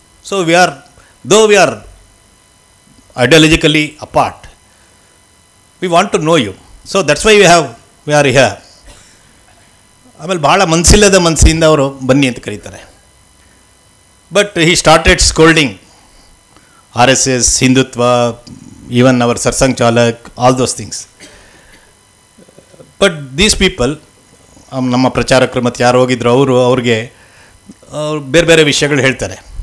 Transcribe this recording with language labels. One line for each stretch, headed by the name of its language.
English: So though we are ideologically apart, we want to know you. So that's why we are here.
Kannada: ಆಮೇಲೆ ಭಾಳ ಮನಸ್ಸಿಲ್ಲದ ಮನಸ್ಸಿಂದ ಅವರು ಬನ್ನಿ ಅಂತ ಕರೀತಾರೆ.
English: But he started scolding RSS, Hindutva, even our Sarsang Chalak, all those things. But these people,
Kannada: ನಮ್ಮ ಪ್ರಚಾರಕರು ಮತ್ತು ಯಾರು ಹೋಗಿದ್ರು ಅವ್ರಿಗೆ ಬೇರೆ ಬೇರೆ ವಿಷಯಗಳು ಹೇಳ್ತಾರೆ.